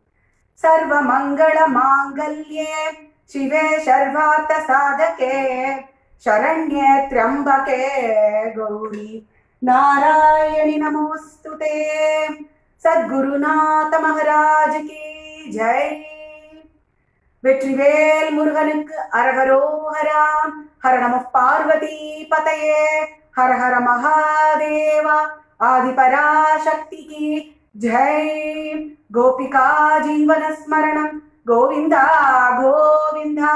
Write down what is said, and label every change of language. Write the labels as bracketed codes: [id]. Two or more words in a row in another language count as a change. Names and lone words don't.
[sa] सर्वमङ्गलमाङ्गल्ये शिवे सर्वार्थसाधके शरण्ये त्र्यम्बके गौरी नारायणि नमोस्तुते [hi] सद्गुरुनाथ महाराज की जय। [ta] வெற்றிவேல் முருகனுக்கு அரகரோஹரா. [sa] हर नम पार्वती पतये. हर हर महादेवा. [ta] ஆதிபராசக்திக்கு ஜெய். [sa] गोपिका जीवन स्मरणम् गोविन्दा गोविन्दा.